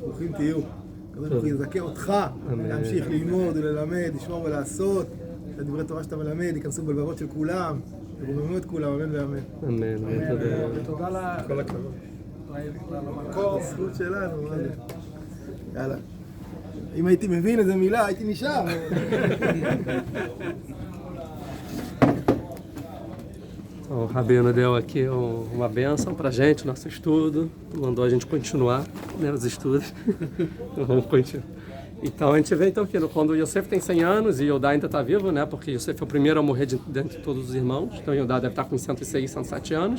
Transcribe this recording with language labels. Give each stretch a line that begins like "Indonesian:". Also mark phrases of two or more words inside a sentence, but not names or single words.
Hebrew: ברוכים תהיו, כזה ברוך יזכה אותך להמשיך ללמוד וללמד, לשמור ולעשות, לדברי תורה שאתה מלמד, ייכנסו בלבבות של כולם, ורוממו את כולם, אמן ואמן. אמן, תודה כל הכבוד. למקור. זכות שלנו, מה זה? יאללה. אם הייתי מבין איזה מילה, הייתי נשאר.
Portuguese: O Rabino deu aqui uma bênção pra gente, nosso estudo, mandou a gente continuar, né, os estudos. Vamos continuar. Então a gente vê então, que quando Yosef tem 100 anos e Yehudá ainda está vivo, né, porque Yosef é o primeiro a morrer dentre todos os irmãos, então Yehudá deve estar com 106, 107 anos.